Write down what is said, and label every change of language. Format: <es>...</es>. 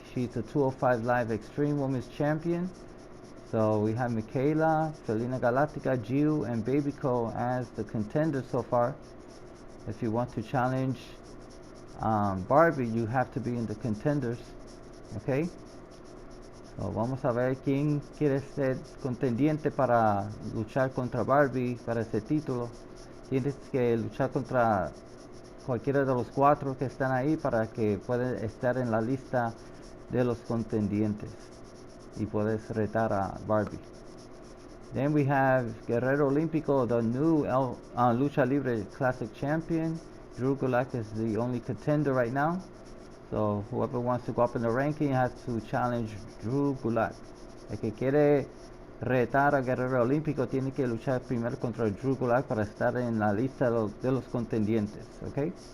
<en>She's a 205 Live Extreme Women's Champion. So we have Michaela, Felina Galactica, Jiu, and Babyco as the contenders so far. If you want to challenge Barbie, you have to be in the contenders. Okay? So</en> <es>vamos a ver quién quiere ser contendiente para luchar contra Barbie para ese título. Tienes que luchar contra cualquiera de los 4 que están ahí para que puedan estar en la lista de los contendientes y puedes retar a Barbie.</es> <en>Then we have Guerrero Olímpico, the new Lucha Libre Classic Champion. Drew Gulak is the only contender right now. So whoever wants to go up in the ranking has to challenge Drew Gulak.</en> <es>El que quiere retar a Guerrero Olímpico, tiene que luchar primero contra Drew Gulak para estar en la lista de los contendientes, okay?</es>